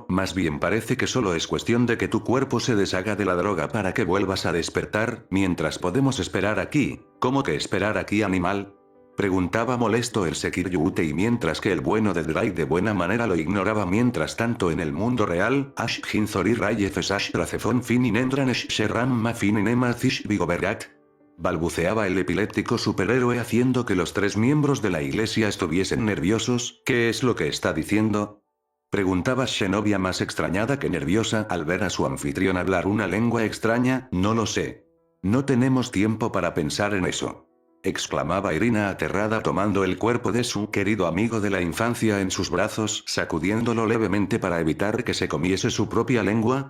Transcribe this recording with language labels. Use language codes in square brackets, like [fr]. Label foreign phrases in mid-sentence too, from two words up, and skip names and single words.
[es] Más bien parece que solo es cuestión de que tu cuerpo se deshaga de la droga para que vuelvas a despertar, mientras podemos esperar aquí. ¿Cómo que esperar aquí, animal? Preguntaba molesto el Sekiryute y mientras que el bueno de Drake de buena manera lo ignoraba. Mientras tanto en el mundo real, Ash Hinzori Rayefes Ash Tracefon Finin Endranesh Sherram Mafinin Emazish Vigoberat. Balbuceaba el epiléptico superhéroe haciendo que los tres miembros de la iglesia estuviesen nerviosos. ¿Qué es lo que está diciendo? Preguntaba Zenobia más extrañada que nerviosa al ver a su anfitrión hablar una lengua extraña. No lo sé. No tenemos tiempo para pensar en eso. Exclamaba Irina aterrada tomando el cuerpo de su querido amigo de la infancia en sus brazos, sacudiéndolo levemente para evitar que se comiese su propia lengua.